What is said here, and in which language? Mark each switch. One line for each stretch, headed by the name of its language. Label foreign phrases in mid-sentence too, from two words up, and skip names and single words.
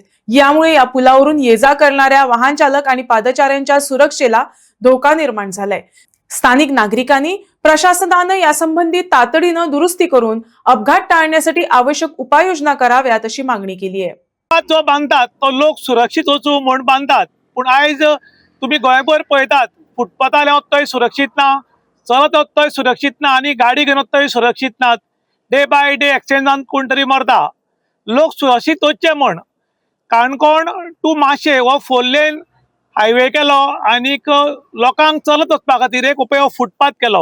Marathi: यामुळे या पुलावरून ये-जा करणाऱ्या वाहन चालक आणि पादचाऱ्यांच्या सुरक्षेला धोका निर्माण झालाय। स्थानिक नागरिकांनी प्रशासनाने यासंबंधी तातडीने दुरुस्ती करून अपघात टाळण्यासाठी आवश्यक उपाययोजना कराव्यात अशी मागणी केली आहे।
Konkani: जो बांधतात तो लोक सुरक्षित वचू म्हणून बांधतात, पण आयज तुम्ही गोंयभर पळयतात फुटपाथार वचतय सुरक्षित ना, चलत वचतय सुरक्षित ना आणि गाडी घेवन वचतय सुरक्षित ना।
English: day by day
Konkani: एक्सिडेंटान कोण तरी मरता। लोक सुरक्षित वचचे म्हण काणकोण टू माशे हो 4
English: lane highway
Konkani: केलो आणि लोकांक चलत वचपा खातीर एक उपयोग फुटपाथ केलो।